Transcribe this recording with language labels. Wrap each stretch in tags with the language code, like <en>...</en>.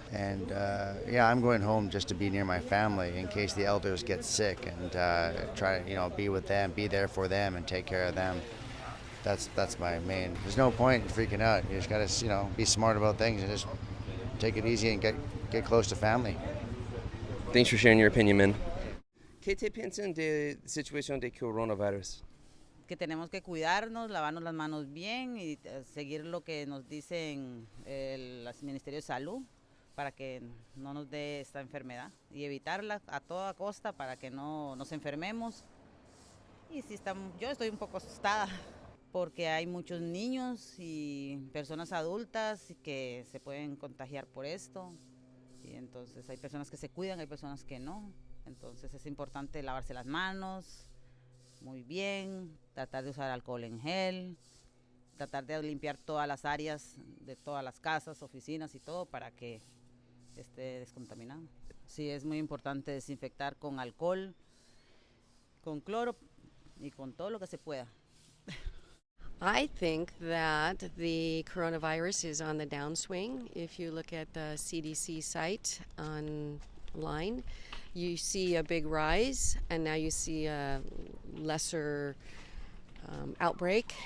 <en>And I'm going home just to be near my family in case the elders get sick and try to be with them, be there for them, and take care of them. That's my main. There's no point in freaking out. You just gotta be smart about things and just take it easy and get close to family. Thanks for sharing your opinion, man.</en> <es>¿Qué te piensan de la situación de coronavirus? Que tenemos que cuidarnos, lavarnos las manos bien y seguir lo que nos dicen el Ministerio de Salud para que no nos dé esta enfermedad y evitarla a toda costa para que no nos enfermemos. Y yo estoy un poco asustada porque hay muchos niños y personas adultas que se pueden contagiar por esto. Y entonces hay personas que se cuidan, hay personas que no. Entonces es importante lavarse las manos muy bien, tratar de usar alcohol en gel, tratar de limpiar todas las áreas de todas las casas, oficinas y todo para que esté descontaminado. Sí, es muy importante desinfectar con alcohol, con cloro y con todo lo que se pueda.</es> <en>I think that the coronavirus is on the downswing. If you look at the CDC site online, you see a big rise, and now you see a lesser outbreak.</en>